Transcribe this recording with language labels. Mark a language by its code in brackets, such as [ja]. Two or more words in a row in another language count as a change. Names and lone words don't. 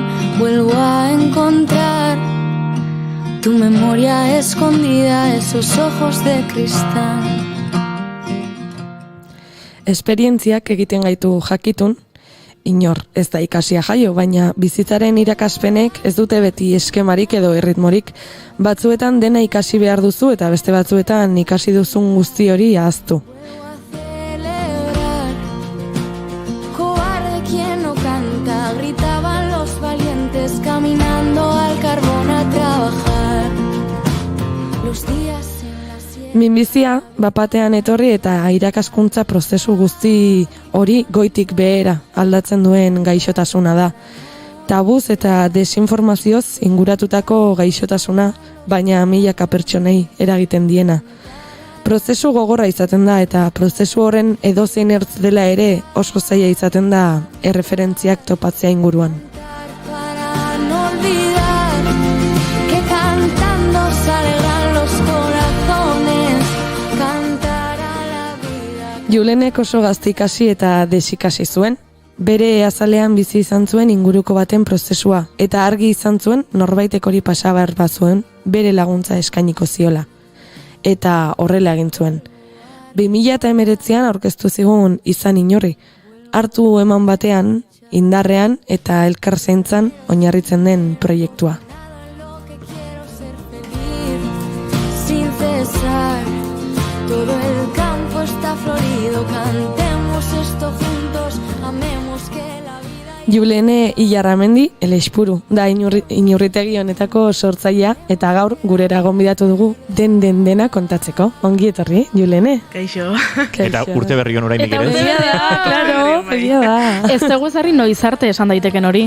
[es] Vuelvo a encontrar tu memoria escondida, esos ojos de cristal. [eu] Esperientziak egiten gaitu jakitun, inor ez da ikasia jaio, baina bizitzaren irakaspenek ez dute beti eskemarik edo erritmorik. Batzuetan dena ikasi behar duzu eta beste batzuetan ikasi duzun guzti hori ahaztu. [es] Cobarde quien no canta, gritaban los valientes caminando al carbón a trabajar. Los días en la sierra. [eu] Minbizia bapatean etorri eta irakaskuntza prozesu guzti hori goitik behera aldatzen duen gaixotasuna da. Tabuz eta desinformazioz inguratutako gaixotasuna, baina milaka pertsonei eragiten diena. Prozesu gogorra izaten da eta prozesu horren edozein ertz dela ere oso zaila izaten da erreferentziak topatzea inguruan. [es] Para no olvidar que cantando se alegran los corazones, cantar a la vida. [eu] Julenek oso gaztikasi eta desikasi zuen. Bere azalean bizi izan zuen inguruko baten prozesua, eta argi izan zuen norbaitek hori pasabar bazuen bere laguntza eskainiko ziola. Eta horrela egin zuen. 2019an aurkeztu zigun Izan inorri, hartu eman batean, indarrean eta elkar zaintzan oinarritzen den proiektua. [es] Sin cesar, todo el campo está florido, cantemos esto juntos, amemos que la vida... [eu] Julene Ilarramendi, Elexpuru, da inurritegi honetako sortzailea eta gaur gurera gonbidatu dugu dena kontatzeko. Ongi etorri, Julene. Kaixo. Eta urte berri hon orainik ere. Egia da, claro, egia da. Ez dugu ezarri noizarte esan daiteken hori.